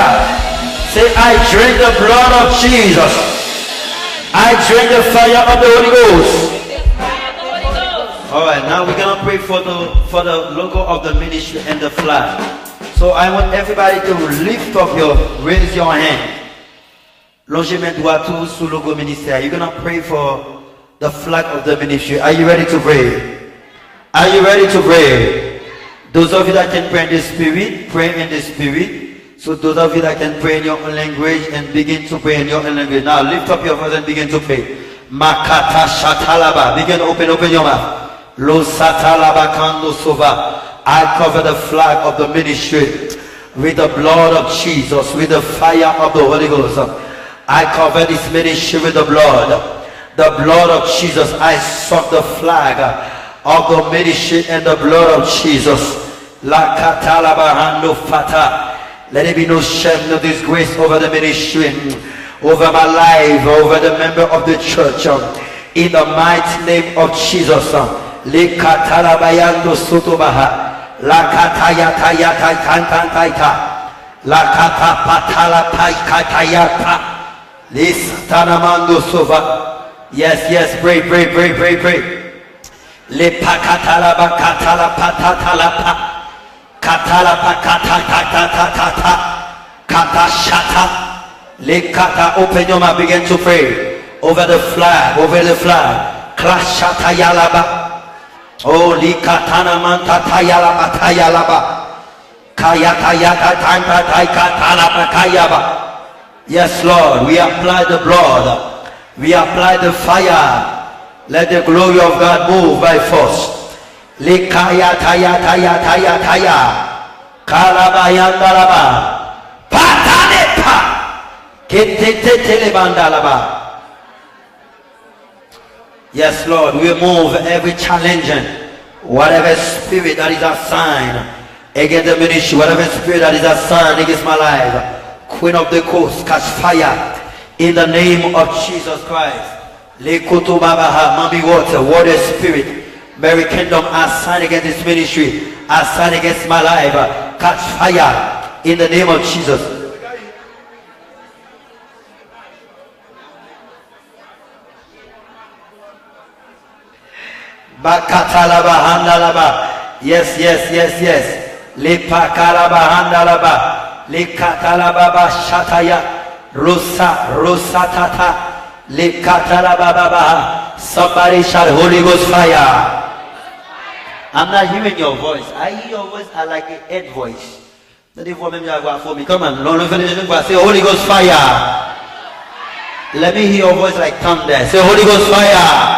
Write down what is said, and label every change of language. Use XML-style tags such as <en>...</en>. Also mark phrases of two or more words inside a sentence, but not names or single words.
<en>Say, I drink the blood of Jesus. I drink the fire of the Holy Ghost. All right, now we're gonna pray for the logo of the ministry and the flag. So I want everybody to lift up raise your hand.</en> <fr>Longez main droite sous le logo ministère.</fr> <en>You're gonna pray for the flag of the ministry. Are you ready to pray? Are you ready to pray? Those of you that can pray in the spirit, pray in the spirit. So those of you that can pray in your own language and begin to pray in your own language. Now lift up your voice and begin to pray. Makata shatalaba. Begin to open your mouth. Lo satalaba kando sova. I cover the flag of the ministry with the blood of Jesus, with the fire of the Holy Ghost. I cover this ministry with the blood of Jesus. I soak the flag of the ministry and the blood of Jesus. La katalaba hando fata. Let there be no shame, no disgrace over the ministry, over my life, over the member of the church. In the mighty name of Jesus. Le katalabayando sotobaha. La kataya taya taita. La katapatala taikatayata. Le satanamando sova. Yes, pray. Le pakatalaba katala patatalapa. Katalapa kata kata shata. Le kata, open your mouth, begin to pray over the flag, Clash shata yalaba. Oh, li katana manta tayalaba tayalaba. Kayata yata tanta taikatalaba kayaba. Yes, Lord, we apply the blood. We apply the fire. Let the glory of God move by force. Likaya taya kalabayandalaba patanepa ketetelebandalaba. Yes, Lord, we remove every challenging, whatever spirit that is assigned against the ministry, whatever spirit that is assigned against my life. Queen of the coast, catch fire in the name of Jesus Christ. Lekutubabaha, Mami water, water spirit. Mary Kingdom, assigned against this ministry, assigned against my life, catch fire in the name of Jesus. Bakatalaba handalaba. Yes. Lepakalaba handalaba. Lekatalaba shataya. Rosatata. Lekatalaba. Somebody shout Holy Ghost fire. I'm not hearing your voice. I hear your voice. I like a head voice. For me. Come on. Say Holy Ghost fire. Let me hear your voice like thunder. Say Holy Ghost fire.</en>